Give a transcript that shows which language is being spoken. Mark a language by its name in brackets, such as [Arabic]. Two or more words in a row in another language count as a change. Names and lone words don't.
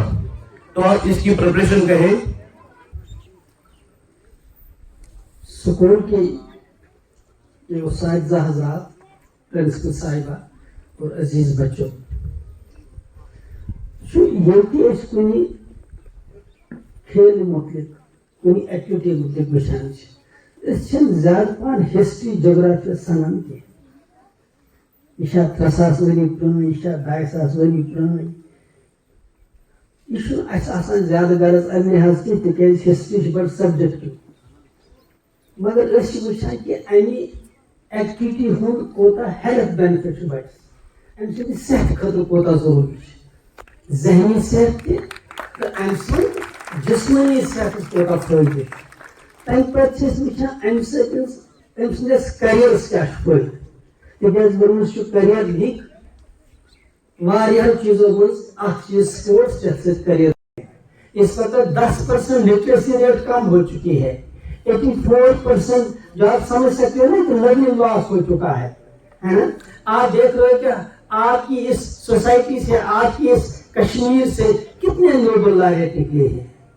[Urdu] تو آپ اس کی پریپریشن کہیں. سکول کی اساتذہ حضرات, پرنسپل صاحبہ اور عزیز بچوں, [Kashmiri] یہ کنی کھیل متعلق کنی ایکٹیویٹی متعلق وچان زیادہ پہن ہسٹری جغرافیہ سنان کی. یہ 3,000 ؤری پرٛٲنۍ, یہ 2,500 ؤری پرٛٲنۍ. یہ زیادہ غرض امہ لحاظ کی تکیاز ہسٹری بڑ سبجیکٹو, مگر وچان کہ امہ ایکٹیویٹی ہند کوتا [English] health benefit [Kashmiri] بچس, ام سند صحت خاطر کوتا ضروری, ذہنی صحت تہ ام سند جسمانی صحت کوتا فائدہ. تمہ پتہ وچان ام سندس کریئرس کیا فائدہ, تکیاز ونس کریئر لنک واریاہو چیزوں مز اخ چیز سپورٹس یتھ سۭتۍ کریئر. [Urdu] اس وقت 10% [English] literacy rate [Urdu] کم ہو چکی ہے. 84% جو آپ سمجھ سکتے ہیں نا کہ [English] learning loss [Urdu] ہو چکا ہے نا. آپ دیکھ رہے ہو کہ آپ کی اس سوسائٹی سے, آپ کی اس کشمیر سے کتنے [English] Nobel laureate [Urdu] نکلے ہیں.